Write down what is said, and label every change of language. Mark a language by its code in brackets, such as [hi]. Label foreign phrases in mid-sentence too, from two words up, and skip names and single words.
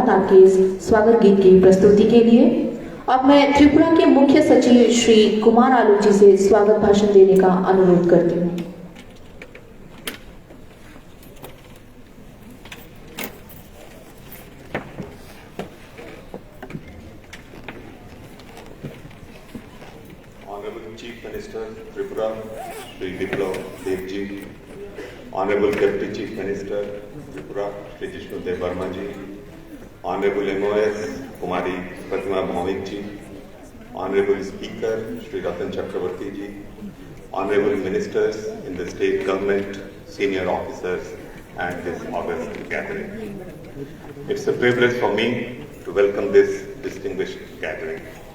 [hi] के इस स्वागत गीत की प्रस्तुति के लिए अब मैं त्रिपुरा के मुख्य सचिव श्री कुमार आलू जी से स्वागत भाषण देने का अनुरोध करती हूँ। [en] Honorable Chief Minister Tripura, Shri Biplav Devji, Honorable Deputy Chief Minister Tripura, Shri Jishnu Dev Verma ji, Honorable MOS Kumari Pratima Bhaumik ji, Honorable Speaker Shri Ratan Chakravarti ji, Honorable Ministers in the State Government, Senior Officers and this august gathering. It's a privilege for me to welcome this distinguished gathering.